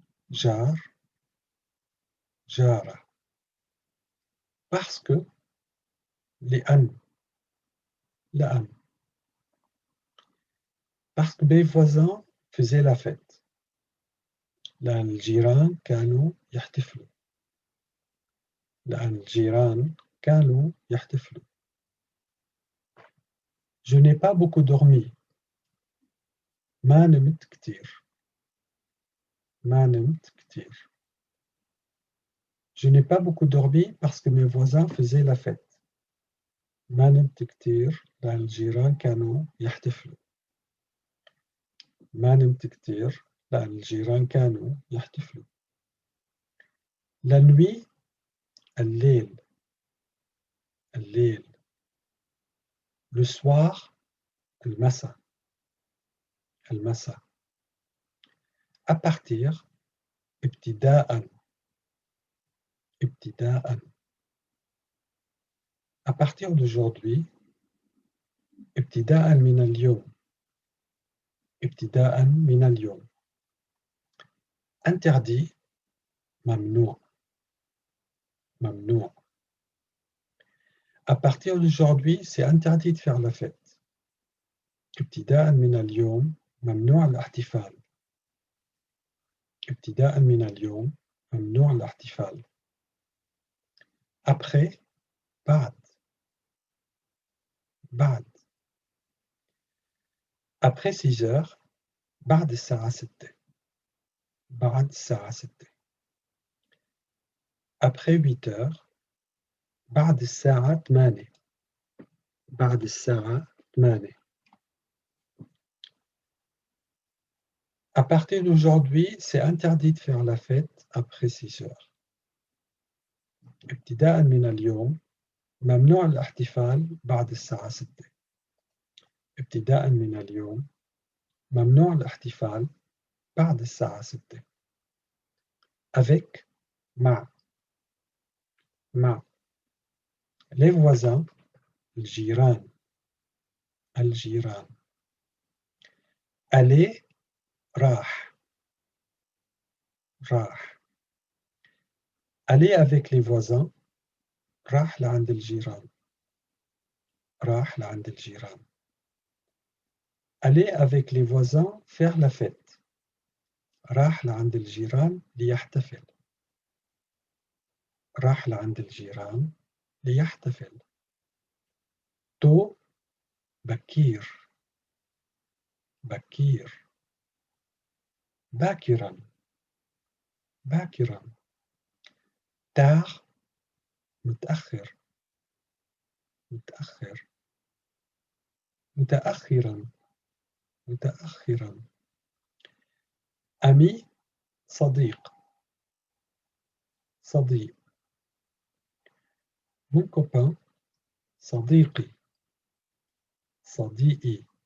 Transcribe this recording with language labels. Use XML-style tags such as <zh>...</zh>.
<ar>جار. جارة.</ar> <fr>Parce que.</fr> <ar>لأن. لأن.</ar> <fr>Parce que mes voisins faisaient la fête.</fr> <ar>لأن الجيران كانوا يحتفلوا. لأن الجيران كانوا يحتفلوا.</ar> <fr>Je n'ai pas beaucoup dormi.</fr> <ar>ما نمت كتير. ما نمت كتير.</ar> <fr>Je n'ai pas beaucoup dormi parce que mes voisins faisaient la fête.</fr> <ar>ما نمت كتير لأن الجيران كانوا يحتفلوا. ما نمت كتير لأن الجيران كانوا يحتفلوا.</ar> <fr>La nuit.</fr> <ar>الليل. الليل.</ar> <fr>Le soir.</fr> <ar>المساء. المساء.</ar> <fr>À partir.</fr> <ar>ابتداء. ابتداء.</ar> <fr>À partir d'aujourd'hui.</fr> <ar>ابتداء من اليوم. ابتداء من اليوم.</ar> <fr>Interdit.</fr> <ar>ممنوع. ممنوع.</ar> <fr>À partir d'aujourd'hui, c'est interdit de faire la fête.</fr> <ar>ابتداء من اليوم ممنوع الاحتفال. ابتداء من اليوم ممنوع الاحتفال.</ar> <fr>Après.</fr> <ar>بعد. بعد.</ar> <fr>Après 6 heures.</fr> <ar>بعد الساعة 6. بعد الساعة 6.</ar> <fr>Après 8 heures.</fr> <ar>بعد الساعة 8. بعد الساعة 8.</ar> <fr>À partir d'aujourd'hui, c'est interdit de faire la fête après 6 heures.</fr> <ar>ابتداء من اليوم ممنوع الاحتفال بعد الساعة 6. ابتداء من اليوم ممنوع الاحتفال بعد الساعة 6.</ar> <fr>Avec.</fr> <ar>مع. مع.</ar> <fr>Les voisins.</fr> <ar>الجيران. الجيران.</ar> <fr>aller.</fr> <ar>راح. راح.</ar> <fr>aller avec les voisins.</fr> <ar>راح لعند الجيران. راح لعند الجيران.</ar> <fr>aller avec les voisins faire la fête.</fr> <ar>راح لعند الجيران ليحتفل. راح لعند الجيران ليحتفل.</ar> <fr>tôt.</fr> <ar>بكير. بكير. باكرا باكرا</ar> <fr>tard</fr> <ar>متأخر متأخر متأخرا متأخرا</ar> <fr>ami</fr> <ar>صديق صديق</ar> <fr>mon copain</fr> <ar>صديقي صديقي</ar>